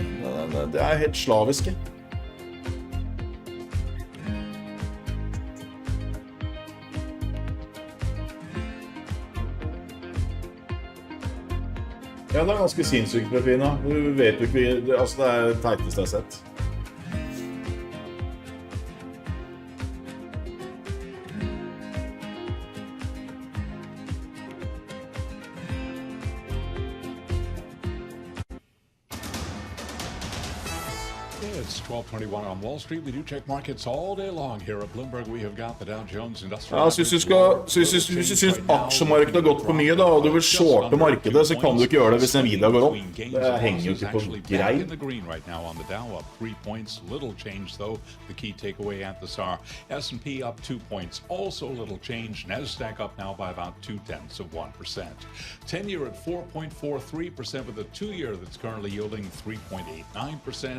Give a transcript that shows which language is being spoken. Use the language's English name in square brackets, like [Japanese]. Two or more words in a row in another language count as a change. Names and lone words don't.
[Norwegian] Det helt slaviske. Ja, det ganske sinnssykt, Pepina. Du vet jo ikke, altså det det teiteste jeg har sett. [English] It's 12:21 on Wall Street. We do check markets all day long here at Bloomberg. We have got the Dow Jones Industrial. [Norwegian] Ja, hvis du synes aksjemarkedet har gått for mye da, og du vil shorte markedet, så kan du ikke gjøre det hvis Nvidia går opp. Det henger jo ikke på grei. [English] In the green right now on the Dow, up 3 points. Little change though. The key takeaway at the SAR. S&P up 2 points. Also little change. Nasdaq up now by about 0.2%. 10-year at 4.43% with a 2-year that's currently yielding 3.89%.